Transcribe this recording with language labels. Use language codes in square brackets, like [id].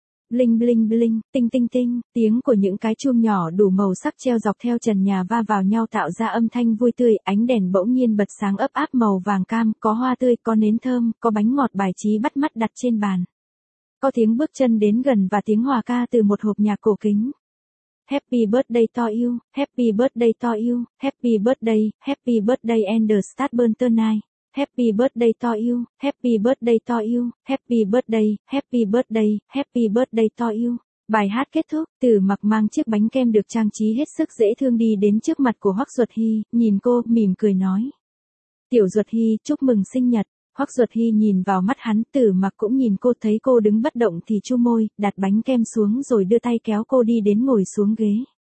[vi] Bling bling bling, tinh tinh tinh, tiếng của những cái chuông nhỏ đủ màu sắc treo dọc theo trần nhà va vào nhau tạo ra âm thanh vui tươi, ánh đèn bỗng nhiên bật sáng ấp áp màu vàng cam, có hoa tươi, có nến thơm, có bánh ngọt bài trí bắt mắt đặt trên bàn. Có tiếng bước chân đến gần và tiếng hòa ca từ một hộp nhạc cổ kính. [en] Happy birthday to you, happy birthday to you, happy birthday and start burn tonight. Happy birthday to you, happy birthday to you, happy birthday, happy birthday to you. [vi] Bài hát kết thúc, Từ Mặc mang chiếc bánh kem được trang trí hết sức dễ thương đi đến trước mặt của Hoắc Duật Hy, nhìn cô, mỉm cười nói. Tiểu Duật Hy, chúc mừng sinh nhật. Hoắc Duật Hy nhìn vào mắt hắn, Từ Mặc cũng nhìn cô, thấy cô đứng bất động thì chu môi, đặt bánh kem xuống rồi đưa tay kéo cô đi đến ngồi xuống ghế.